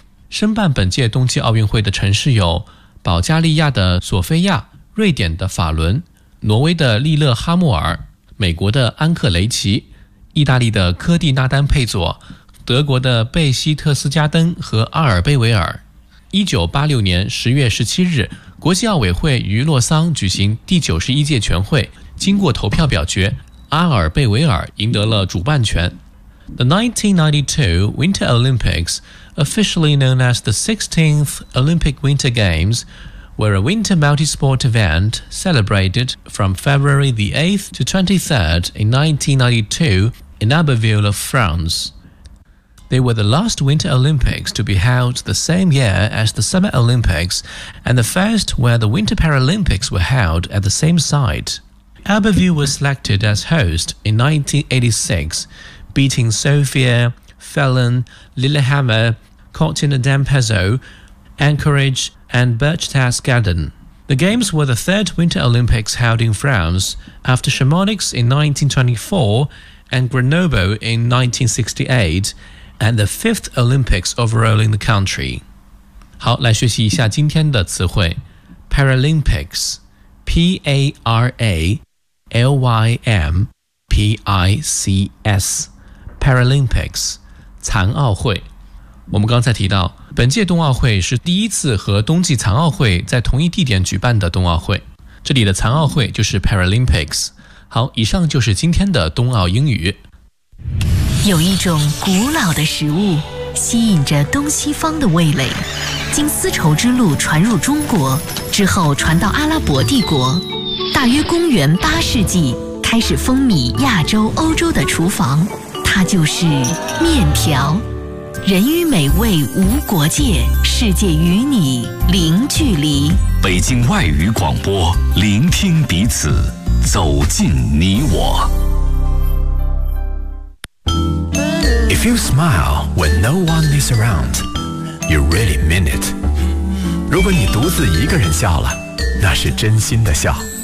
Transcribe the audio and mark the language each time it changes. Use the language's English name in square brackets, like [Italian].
[Chinese] 申办本届冬季奥运会的城市有保加利亚的索菲亚、瑞典的法伦、挪威的利勒哈默尔、美国的安克雷奇、意大利的科蒂纳丹佩佐、德国的贝希特斯加登和阿尔贝维尔。 1986年10月17日，国际奥委会于洛桑举行第91届全会，经过投票表决，阿尔贝维尔赢得了主办权。 [English] The 1992 Winter Olympics, officially known as the 16th Olympic Winter Games, were a winter multi-sport event celebrated from February the 8th to 23rd in 1992 in Abbeville of France. They were the last Winter Olympics to be held the same year as the Summer Olympics and the first where the Winter Paralympics were held at the same site. Abbeville was selected as host in 1986, beating Sofia, Fallon, Lillehammer, Cortina d'Ampezzo, Anchorage and Berchtesgaden. The Games were the third Winter Olympics held in France after Chamonix in 1924 and Grenoble in 1968,and the fifth Olympics overall in the country. [Chinese] 好，来学习一下今天的词汇。 [English] Paralympics, P-A-R-A-L-Y-M-P-I-C-S, Paralympics, 残奥会。 [Chinese] 我们刚才提到，本届冬奥会是第一次和冬季残奥会在同一地点举办的冬奥会。这里的残奥会就是 Paralympics。好，以上就是今天的冬奥英语。有一种古老的食物吸引着东西方的味蕾，经丝绸之路传入中国之后传到阿拉伯帝国，大约公元八世纪开始风靡亚洲欧洲的厨房，它就是面条。人与美味无国界，世界与你零距离。北京外语广播，聆听彼此，走进你我。 [English] If you smile when no one is around, you really mean it. [Chinese] 如果你独自一个人笑了，那是真心的笑。